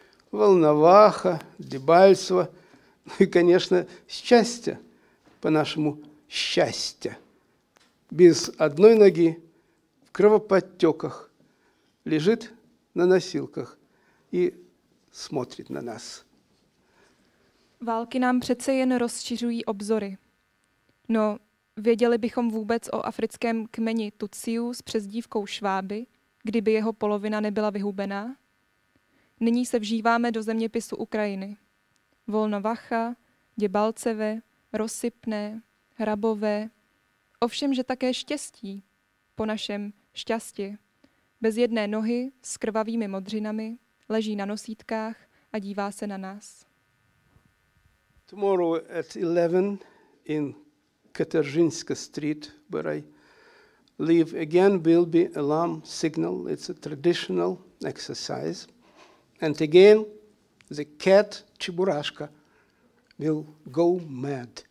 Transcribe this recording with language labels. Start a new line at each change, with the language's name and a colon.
Russian: Волноваха, Дебальцево, ну и, конечно, счастье, по-нашему счастье. Без одной ноги, в кровоподтеках, лежит на носилках и смотрит на nás.
Czech: Války nám přece jen rozšiřují obzory. No, věděli bychom vůbec o africkém kmeni Tutsiů s přezdívkou Šváby, kdyby jeho polovina nebyla vyhubená? Nyní se vžíváme do zeměpisu Ukrajiny. Volnovacha, Děbalceve, Rozsypné, Hrabové, ovšem, že také štěstí, po našem šťastí, bez jedné nohy s krvavými modřinami, leží na nosítkách a dívá se na nás.
English: Tomorrow at 11 in Katarzyńska Street, where I live, again will be alarm signal. It's a traditional exercise. And again, the cat Chiburashka will go mad.